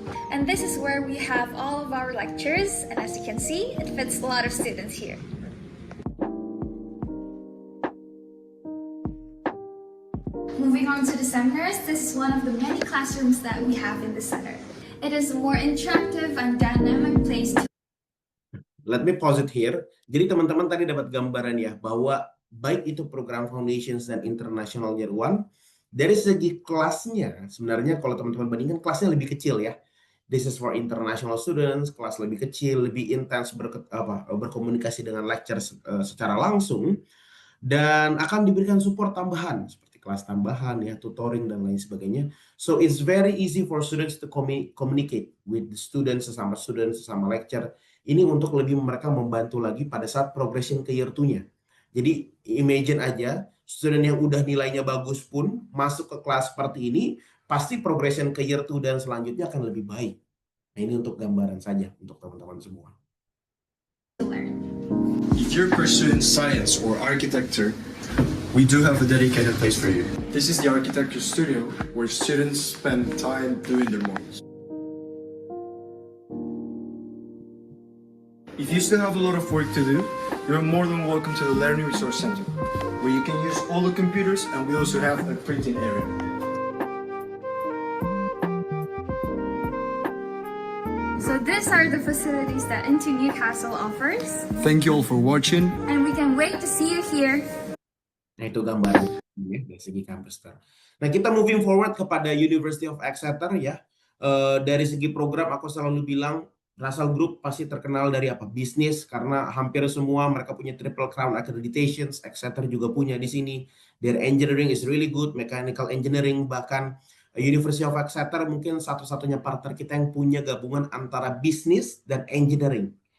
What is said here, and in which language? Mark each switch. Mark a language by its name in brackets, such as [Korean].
[English] And this is where we have all of our lectures. And as you can see, it fits a lot of students here. Moving on to the seminars, this is one of the many classrooms that we have in the center. It is a more interactive and dynamic place to... Let me pause it here. [Indonesian] Jadi teman-teman tadi dapat gambaran ya, bahwa baik itu program Foundations dan International Year One, dari segi kelasnya, sebenarnya kalau teman-teman bandingkan kelasnya lebih kecil ya. [English] This is for international students, [Indonesian] kelas lebih kecil, lebih intens berkomunikasi dengan lecture secara langsung, dan akan diberikan support tambahan seperti kelas tambahan ya, tutoring dan lain sebagainya. [English] So it's very easy for students to communicate with the students, [Indonesian] sesama lecture. Ini untuk lebih mereka membantu lagi pada saat progression ke year 2-nya. Jadi imagine aja, student yang udah nilainya bagus pun masuk ke kelas seperti ini, pasti progression ke year 2 dan selanjutnya akan lebih baik. Nah, ini untuk gambaran saja untuk teman-teman semua. [English] If you're pursuing science or architecture, we do have a dedicated place for you. This is the architecture studio where students spend time doing their models. If you still have a lot of work to do, you're more than welcome to the Learning Resource Center, where you can use all the computers, and we also have a printing area. So these are the facilities that Into Newcastle offers. Thank you all for watching. And we can wait to see you here. [Indonesian] Nah, itu gambaran ya, dari segi campus tour. Nah, kita [English] moving forward [Indonesian] kepada University of Exeter ya. Dari segi program aku selalu bilang Russell Group pasti terkenal dari apa? Bisnis, karena hampir semua mereka punya Triple Crown accreditations. Exeter juga punya di sini. [English] Their engineering is really good, mechanical engineering, [Indonesian] bahkan University of Exeter mungkin satu-satunya partner kita yang punya gabungan antara bisnis dan engineering.